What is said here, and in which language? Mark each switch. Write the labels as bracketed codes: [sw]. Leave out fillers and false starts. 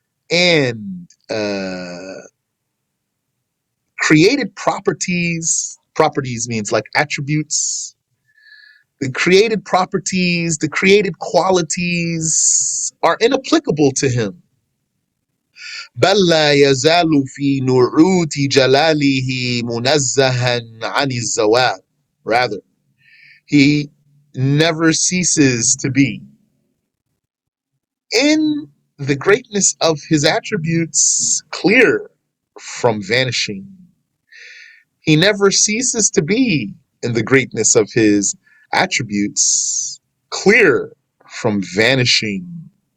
[en] And created properties means like attributes. The created properties, the created qualities are inapplicable to him. [ar] بل لا يزال في نعوت جلاله منزها عن الزوال. [en] Rather, he never ceases to be in the greatness of his attributes clear from vanishing. He never ceases to be in the greatness of his attributes clear from vanishing.